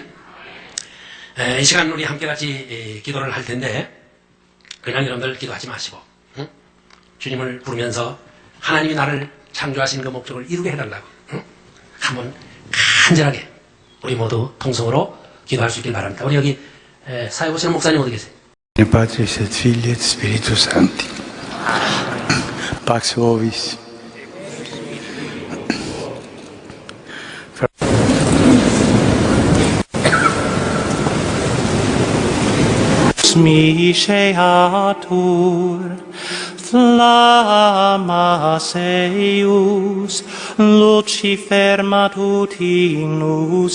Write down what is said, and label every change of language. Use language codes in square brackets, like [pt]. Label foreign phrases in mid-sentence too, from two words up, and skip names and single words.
[ko] 이 시간 우리 함께 같이 기도를 할 텐데 그냥 여러분들 기도하지 마시고 응? 주님을 부르면서 하나님이 나를 창조하신 그 목적을 이루게 해달라고 한번 간절하게 우리 모두 통성으로 기도할 수 있길 바랍니다. 우리 여기 사회 보시는 목사님 어디 계세요? [la] Patris et Filii et Spiritus Sancti. Pax vobis. Miseatur flammas eius Lucifer matutinus